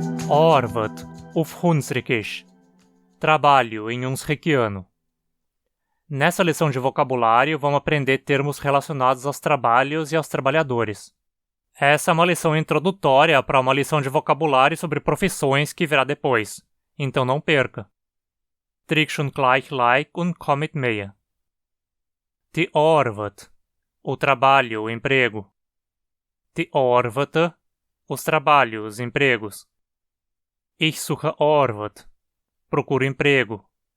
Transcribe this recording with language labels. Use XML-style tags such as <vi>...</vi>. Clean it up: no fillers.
<hrx>Arbeid auf Hunsrückisch.</hrx> <pt>Trabalho em Hunsrückiano. Nessa lição de vocabulário, vamos aprender termos relacionados aos trabalhos e aos trabalhadores. Essa é uma lição introdutória para uma lição de vocabulário sobre profissões que virá depois, então não perca.</pt> <hrx>Drück schon gleich like und komm mit mir. Die Arbeit,</hrx> <pt>o trabalho, o emprego.</pt> <hrx>Die Arbeit,</hrx> <pt>os trabalhos, empregos.</pt> <hrx>Ich suche Arbeit,</hrx> <pt>procuro emprego.</pt>